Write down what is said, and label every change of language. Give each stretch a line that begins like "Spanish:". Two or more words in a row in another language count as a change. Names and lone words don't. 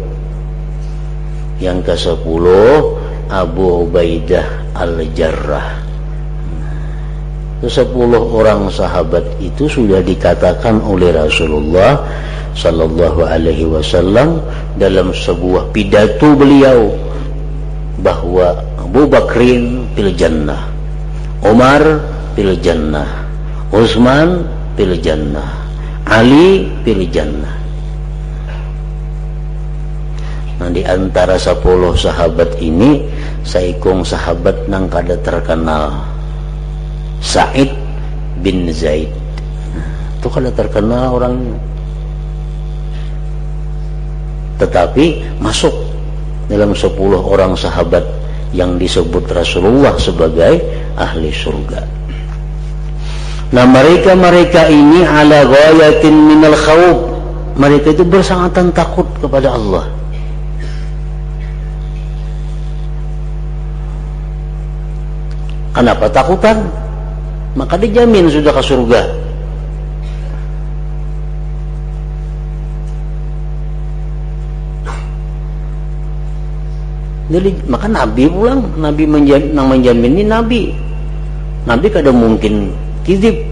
Indonesian: Yang ke-10 Abu Ubaidah al-Jarrah. 10 orang sahabat itu sudah dikatakan oleh Rasulullah
Arabic: صلى الله عليه وسلم
Indonesian: dalam sebuah pidato beliau bahwa
Arabic: أبو بكر في الجنة، عمر في الجنة، عثمان في الجنة، علي في الجنة.
Banjar: Nah, di antara 10 sahabat ini saikung sahabat nang kada terkenal, Sa'id bin Zaid.
Indonesian: Itu kada terkenal orangnya, tetapi masuk dalam 10 orang sahabat yang disebut Rasulullah sebagai ahli surga. Nah, mereka ini
Arabic: على غاية من الخوف,
Indonesian: mereka itu bersangatan takut kepada Allah. Kenapa takutan? Maka dijamin sudah ke surga. Jadi maka Nabi pulang, Nabi menjamin ini Nabi kada mungkin kizib.